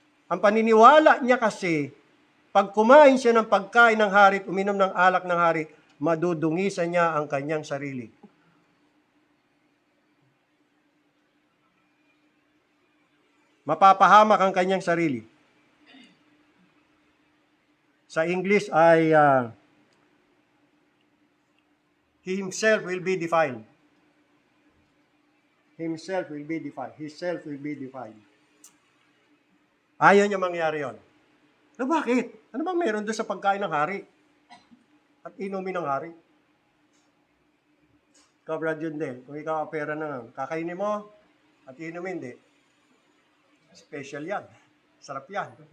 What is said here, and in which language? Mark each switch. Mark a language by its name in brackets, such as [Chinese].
[Filipino] Ang paniniwala niya kasi, pag kumain siya ng pagkain ng hari at uminom ng alak ng hari, madudungisan niya ang kanyang sarili. Mapapahamak ang kanyang sarili. Sa English ay [English] he himself will be defiled. Himself will be defiled. His self will be defiled. [Filipino] Ayaw niya mangyari yon. Na bakit? Ano bang meron doon sa pagkain ng hari? At inumin ng hari? Ikaw, Brad Yundel, kung ikaw pera na kakainin mo at inumin, di. Special yan. Sarap yan.